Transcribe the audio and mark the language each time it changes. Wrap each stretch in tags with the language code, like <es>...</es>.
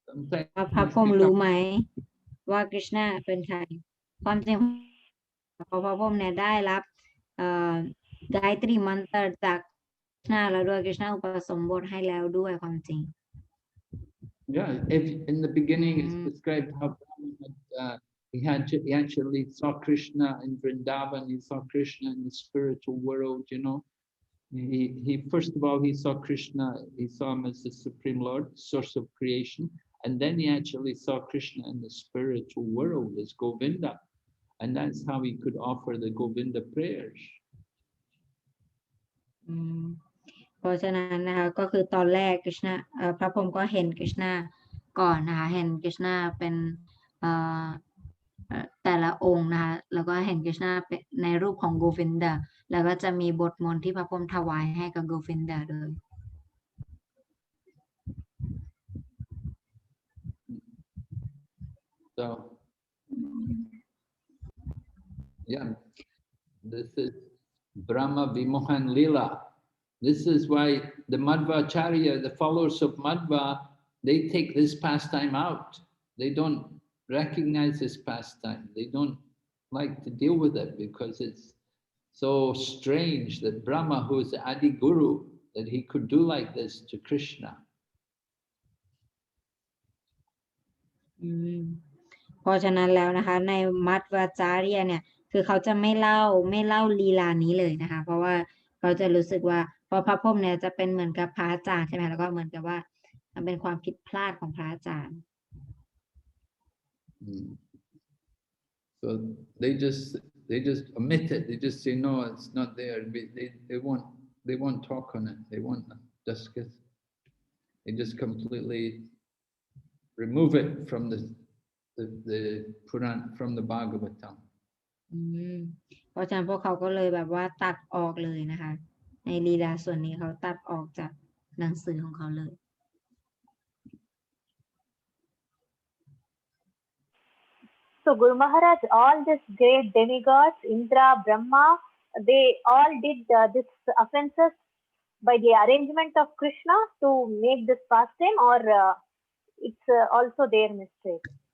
<th>พระพรหมรู้ไหมว่ากฤษณะเป็นใครความจริงพอพระพรหมเนี่ยได้รับGayatri mantra จากกฤษณะแล้วด้วยกฤษณะอุปสมบทให้แล้วด้วยความจริง</th> <en>Yeah, if in the beginning it's described how Brahma had he actually saw Krishna in Vrindavan. He saw Krishna in the spiritual world. You know, he first of all he saw Krishna. He saw him as the Supreme Lord, source of creation, and then he actually saw Krishna in the spiritual world as Govinda, and that's how he could offer the Govinda prayers.</en> <th>เพราะฉะนั้นนะคะก็คือตอนแรกกฤษณะพระพรหมก็เห็นกฤษณะก่อนนะคะเห็นกฤษณะเป็นแต่ละองค์นะคะแล้วก็เห็นกฤษณะในรูปของโกวินดาแล้วก็จะมีบทมนต์ที่พระพรหมถวายให้กับโกวินดาเลย</th> <en>So yeah, this is Brahma Vimohan Lila. This is why the Madhvacharya, the followers of Madhva, they take this pastime out. They don't recognize this pastime. They don't like to deal with it because it's so strange that Brahma, who is the Adi Guru, that he could do like this to Krishna.</en> <th>เพราะฉะนั้นแล้วนะคะในมัดวาจารียเนี่ยคือเขาจะไม่เล่าลีลานี้เลยนะคะเพราะว่าเขาจะรู้สึกว่าพอพระพรหมเนี่ยจะเป็นเหมือนกับพระอาจารย์ใช่ไหมแล้วก็เหมือนกับว่ามันเป็นความผิดพลาดของพระอาจารย์</th> <en>So they just omit it. They just say no, it's not there. They won't talk on it. They won't discuss. They just completely remove it from the Puran, from the Bhagavatam.</en> <th>เพราะฉะนั้นพวกเขาก็เลยแบบว่าตัดออกเลยนะคะในลีลาส่วนนี้เขาตัดออกจากหนังสือของเขาเลย</th> <en>So Guru Maharaj, all these great demigods, Indra, Brahma, they all did this offenses by the arrangement of Krishna to make this pastime, or it's also their mistake?</en>